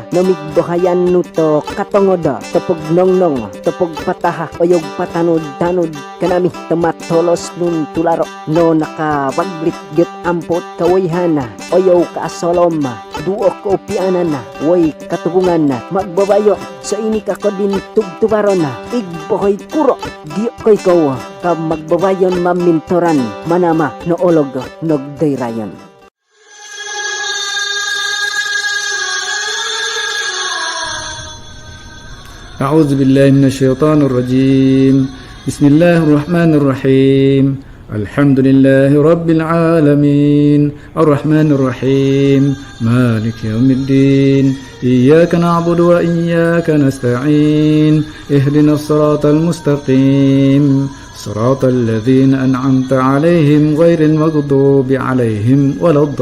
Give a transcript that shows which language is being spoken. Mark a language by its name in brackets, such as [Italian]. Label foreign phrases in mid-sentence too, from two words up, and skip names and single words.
[Higaonon] no migbahayan no to katongoda topog nongnong topog pataha oyog patanod-tanod kanami tumatolos nun tularo no nakawaglit get ampot kawayhana oyaw kaasolom duok ko pianan na, woy katubungan na, magbabayo sa ini kako din tugtubaro na, igbohoy kuro diyo koy ko ka magbabayon mamintoran manama no olog nogdayrayon. [Arabic] أعوذ بالله من الشيطان الرجيم بسم الله الرحمن الرحيم الحمد لله رب العالمين الرحمن الرحيم مالك يوم الدين إياك نعبد وإياك نستعين اهدنا الصراط المستقيم صراط الذين أنعمت عليهم غير المغضوب عليهم ولا